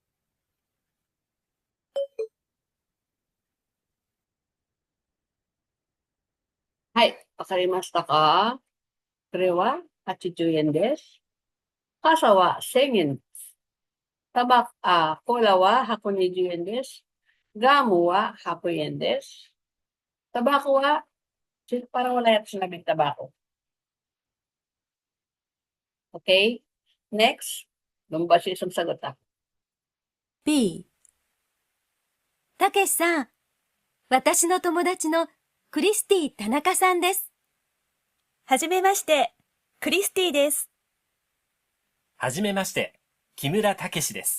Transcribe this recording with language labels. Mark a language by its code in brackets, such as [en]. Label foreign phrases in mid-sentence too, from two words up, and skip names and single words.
[ja] はい、わかりましたか？これは80円です。傘は1000円です。コーラは120円です。ガムは100円です。タバコは? [tl] Parang wala yata sinabing tabako. [en] Okay? Next. [tl] Lumabas yung isang sagot ha. B. [ja] たけしさん、私の友達のクリスティ田中さんです。はじめまして、クリスティです。はじめまして、木村武史です。